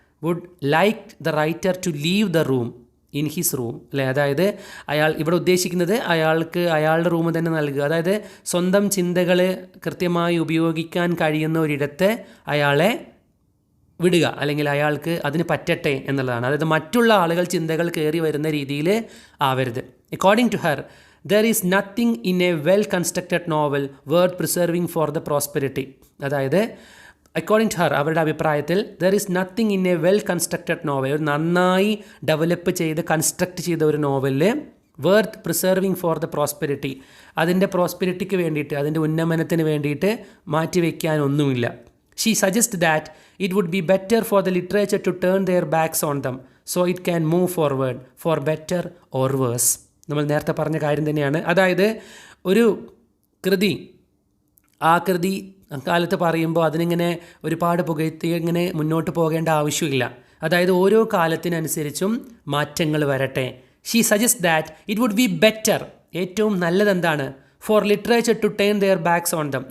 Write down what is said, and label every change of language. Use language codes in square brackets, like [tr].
[en] would like the writer to leave the room in his room, [ml] അല്ലേ, അതായത് അയാൾ ഇവിടെ ഉദ്ദേശിക്കുന്നത് അയാൾക്ക് അയാളുടെ റൂം തന്നെ നൽകുക, അതായത് സ്വന്തം ചിന്തകൾ കൃത്യമായി ഉപയോഗിക്കാൻ കഴിയുന്ന ഒരിടത്ത് അയാളെ വിടുക, അല്ലെങ്കിൽ അയാൾക്ക് അതിന് പറ്റട്ടെ എന്നുള്ളതാണ്. അതായത് മറ്റുള്ള ആളുകൾ ചിന്തകൾ കയറി വരുന്ന രീതിയിൽ ആവരുത്. [en] According to her, there is nothing in a well constructed novel worth preserving for the prosperity. [ml] അതായത് [en] according to her, [ml] അവരുടെ അഭിപ്രായത്തിൽ [en] there is nothing in a well constructed novel, [ml] ഒരു നന്നായി ഡെവലപ്പ് ചെയ്ത് കൺസ്ട്രക്റ്റ് ചെയ്ത ഒരു നോവലിൽ [en] worth preserving for the prosperity, [ml] അതിൻ്റെ പ്രോസ്പെരിറ്റിക്ക് വേണ്ടിയിട്ട്, അതിൻ്റെ ഉന്നമനത്തിന് വേണ്ടിയിട്ട് മാറ്റിവെക്കാനൊന്നുമില്ല. [en] She suggests that it would be better for the literature to turn their backs on them so it can move forward for better or worse. [ml] നമ്മൾ നേരത്തെ പറഞ്ഞ കാര്യം തന്നെയാണ്. അതായത് ഒരു കൃതി ആകൃതി കാലത്ത് പറയുമ്പോൾ അതിനിങ്ങനെ ഒരുപാട് പുകഴ്ത്തി ഇങ്ങനെ മുന്നോട്ട് പോകേണ്ട ആവശ്യമില്ല. അതായത് ഓരോ കാലത്തിനനുസരിച്ചും മാറ്റങ്ങൾ വരട്ടെ. [en] she suggest that it would be better, [ml] ഏറ്റവും നല്ലതെന്താണ്, [en] For literature to turn their backs on them.